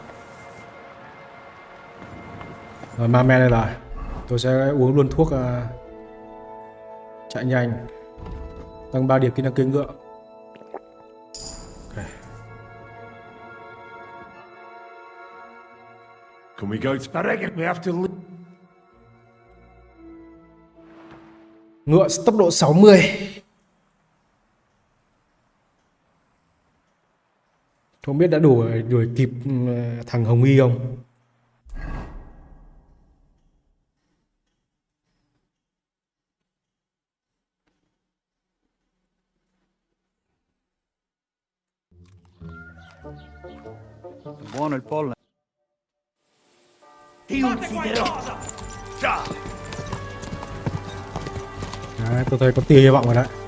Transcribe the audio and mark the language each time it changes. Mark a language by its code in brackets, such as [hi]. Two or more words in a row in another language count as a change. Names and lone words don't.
[vi] Rồi ma men đây rồi. Tôi sẽ uống luôn thuốc chạy nhanh. Tăng 3 điểm kỹ năng cưỡi ngựa. Okay. [en] Can we go to... I reckon we have to... [vi] Ngựa tốc độ 60. Không biết đã đuổi kịp thằng Hồng Y không? [it] Buono il pollo. [vi] Đấy, tôi thấy có tia hy vọng rồi đấy.